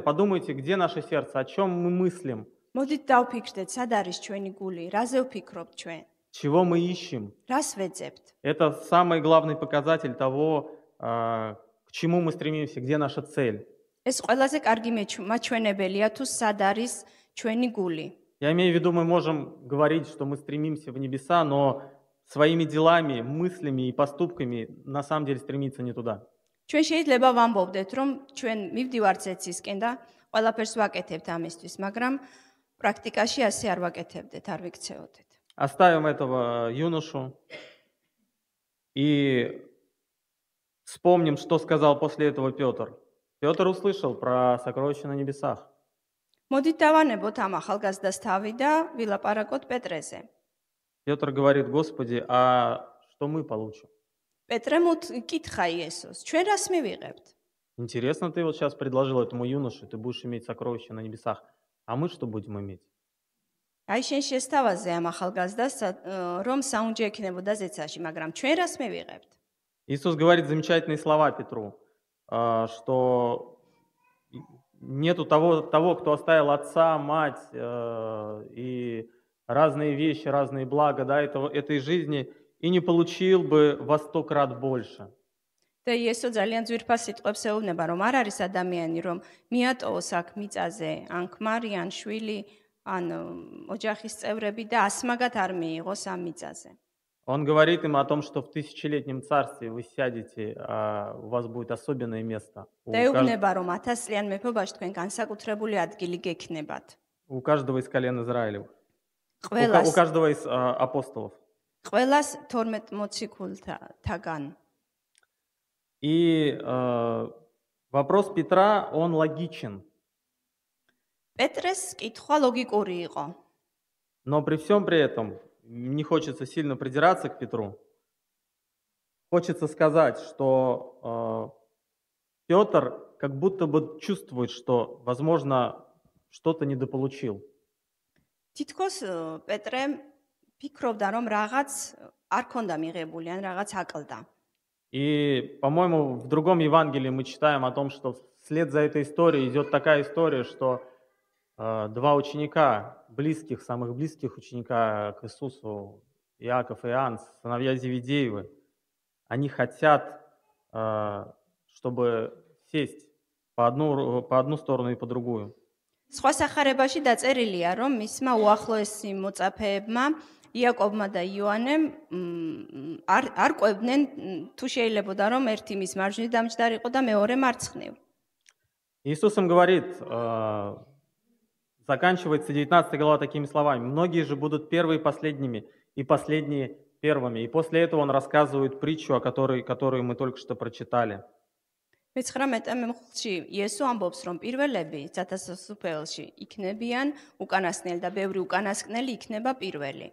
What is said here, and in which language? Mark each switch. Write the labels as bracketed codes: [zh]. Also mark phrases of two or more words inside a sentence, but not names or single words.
[ru] Подумайте, где наше сердце, о чем мы мыслим, [ka] მოდით დავფიქრდეთ, სად არის ჩვენი გული, რაზე ვფიქრობთ ჩვენ? [ru] чего мы ищем. [ka] რას ვეძებთ? [ru] Это самый главный показатель того, к чему мы стремимся, где наша цель. [ka] ეს ყველაზე კარგი მაჩვენებელია თუ სად არის ჩვენი გული. [ru] Я имею в виду, мы можем говорить, что мы стремимся в небеса, но своими делами, мыслями и поступками на самом деле стремиться не туда. [ka] ჩვენ შეიძლება ვამბობდეთ, რომ ჩვენ მივდივართ ზეცისკენ და ყველაფერს ვაკეთებთ ამისთვის, მაგრამ პრაქტიკაში ასე არ ვაკეთებდეთ, არ ვიქცეოდეთ. [ru] Оставим этого юношу и вспомним, что сказал после этого Петр. Петр услышал про сокровища на небесах. [ka] მოდით დავანებოთ ამ ახალგაზრდას თავი და ვილაპარაკოთ პეტრეზე. [ru] Петр говорит: Господи, а что мы получим? [ka] პეტრემ უთკითხა იესოს, ჩვენ რას მივიღებთ? [ru] Интересно, ты вот сейчас предложил этому юноше, ты будешь иметь сокровища на небесах. А мы что будем иметь? [ka] აი შენ შესთავაზე ამ ახალგაზრდას, რომ საუნჯე ექნებოდა ზეცაში, მაგრამ ჩვენ რას მივიღებთ? [ru] Иисус говорит замечательные слова Петру, что нету того, кто оставил отца, мать и разные вещи, разные блага, да, этой жизни, и не получил бы во 100 крат больше. [ka] და იესო ძალიან ძვირფას სიტყვებს ეუბნება, რომ არ არის ადამიანი, რომ მიატოვოს აქ მიწაზე, ან ქმარი, ან შვილი, ან ოჯახის წევრები და ასმაგად არ მიიღოს ამ მიწაზე. [ru] Он говорит им о том, что в тысячелетнем царстве вы сядете, а у вас будет особенное место. [ka] და ეუბნება, რომ 1000-ლიან მეფობაში თქვენ განსაკუთრებული ადგილი გექნებათ. [ru] У каждого из колен Израилевых. У [ka] ყველას [ru] каждого из апостолов. [ka] ყველას 12 მოციქულთაგან. [ru] И вопрос Петра, он логичен. [ka] პეტრეს კითხვა ლოგიკური იყო. [ru] Но при всем при этом, не хочется сильно придираться к Петру, хочется сказать, что Петр как будто бы чувствует, что, возможно, что-то недополучил. [ka] თითქოს პეტრე ფიქრობდა, რომ რაღაც არ ქონდა მიღებული, ან რაღაც აკლდა. [ru] И, по-моему, в другом Евангелии мы читаем о том, что вслед за этой историей идет такая история, что два ученика, самых близких ученика к Иисусу, Иаков и Иоанн, сыновья Зеведеевы, они хотят, чтобы сесть по одну сторону и по другую. [ka] სხვა სახარებაში დაწერილია, რომ მისმა უახლოესი მოწაფეებმა, იაკობმა და იოანემ არ ყვებდნენ თუ შეიძლებოდა რომ ერთი მის მარჯვნივ დამჯდარიყო და მეორე მარცხნივ. [ru] Иисус им говорит, заканчивается 19 глава такими словами: многие же будут первые последними, и последние первыми. И после этого он рассказывает притчу, о которую мы только что прочитали. [ka] მე-19 მემხლში იესო ამბობს, რომ პირველები ცათასოფელში იქნებიან უკანასკნელი და ბევრი უკანასკნელი იქნება პირველი.